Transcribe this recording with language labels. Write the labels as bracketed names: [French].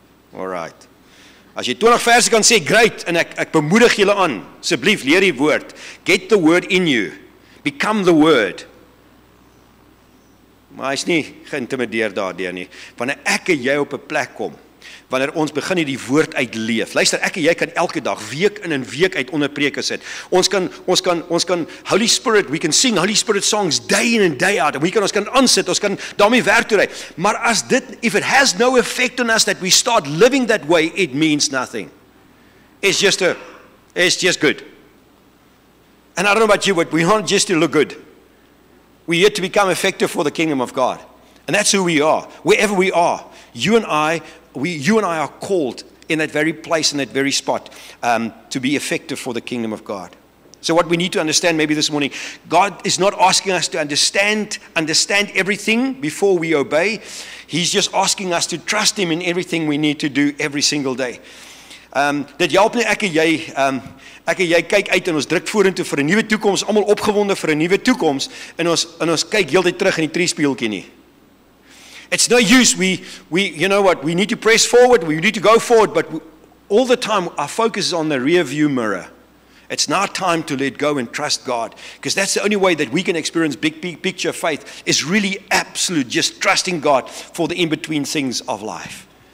[Afrikaans] Alright. As jy 20 verse kan sê, great, en ek bemoedig julle aan, asseblief leer die woord. [English] Get the word in you. Become the word. [Afrikaans] Maar hy is nie geïntimideer daardeur nie. Wanneer ek en jy op 'n plek kom, wanneer ons begin hierdie woord uitleef. Luister, ek en jy kan elke dag, week in en week uit onder preke sit. Ons kan [English] Holy Spirit, we can sing Holy Spirit songs day in and day out. [Afrikaans] Ons kan aansit, ons kan daarmee werk toe ry. Maar [English] as if it has no effect on us that we start living that way, it means nothing. It's just good. And I don't know about you, but we aren't just to look good. We're here to become effective for the kingdom of God. And that's who we are. Wherever we are, you and I are called in that very place, in that very spot, to be effective for the kingdom of God. So what we need to understand maybe this morning, God is not asking us to understand everything before we obey. He's just asking us to trust Him in everything we need to do every single day. [Afrikaans] Dit help nie ek en jy kyk uit en ons druk vorentoe vir 'n nuwe toekoms, almal opgewonde vir 'n nuwe toekoms, en ons kyk heeltyd terug in die triespieeltjie nie. [English] It's no use, you know what, we need to press forward, we need to go forward, but all the time our focus is on the rear view mirror. It's now time to let go and trust God, because that's the only way that we can experience big picture faith, is really absolute, just trusting God for the in-between things of life.